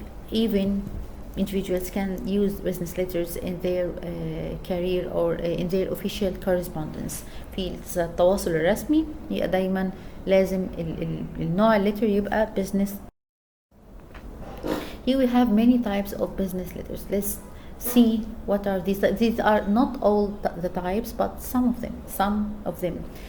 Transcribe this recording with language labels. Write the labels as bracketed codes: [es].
[en] Even individuals can use business letters in their career or in their official correspondence. [ar] في التواصل الرسمي يبقى دايما لازم النوع اللتر يبقى business. [en] Here we have many types of business letters. Let's see what are these. These are not all the types, but some of them.